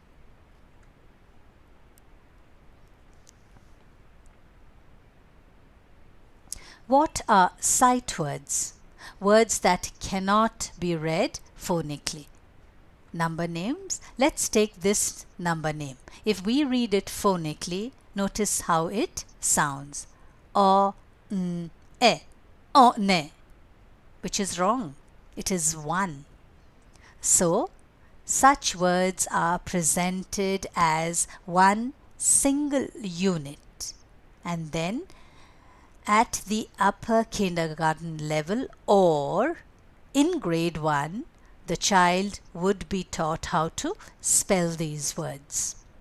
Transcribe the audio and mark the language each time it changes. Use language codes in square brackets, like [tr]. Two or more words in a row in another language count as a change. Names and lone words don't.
[en] What are sight words? Words that cannot be read phonically. Number names. Let's take this number name. If we read it phonically, notice how it sounds. O, n, e, o, ne, which is wrong. It is one. So, such words are presented as one single unit. And then, at the upper kindergarten level or in grade 1, the child would be taught how to spell these words.